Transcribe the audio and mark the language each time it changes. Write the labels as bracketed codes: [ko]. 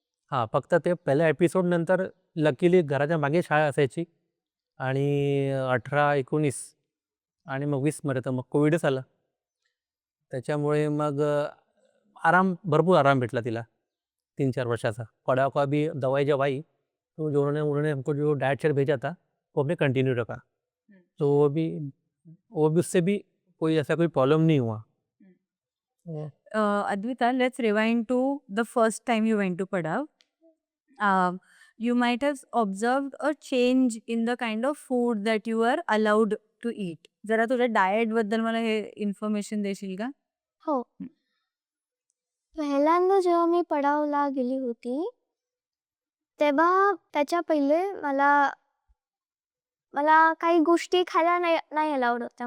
[mr] हां, फक्त ते पहिल्या एपिसोडनंतर लकीली घराच्या मागे शाळा असायची आणि 18-19 आणि मग 20मध्ये तर मग कोविडच आला. त्याच्यामुळे मग भरपूर आराम भेटला तिला 3-4 वर्षाचा. [hi] पड़ा हुआ भी दवाई जब आई, तो जो उन्होंने हमको जो डाइट चार्ट भेजा था, वो हमने कंटिन्यू रखा. तो वो भी उससे भी कोई ऐसा कोई प्रॉब्लम नहीं हुआ. [en] Advita, let's rewind to the first time you went to Padav. You might have observed a change in the kind of food that you were allowed to eat. [mr] जरा तुझ्या डाएट बद्दल मला हे इन्फॉर्मेशन देशील का? हो. पहिल्यांदा जेव्हा मी पडावला गेली होती, तेव्हा त्याच्या पहिले मला काही गोष्टी खायला नाही अलाउड होत्या.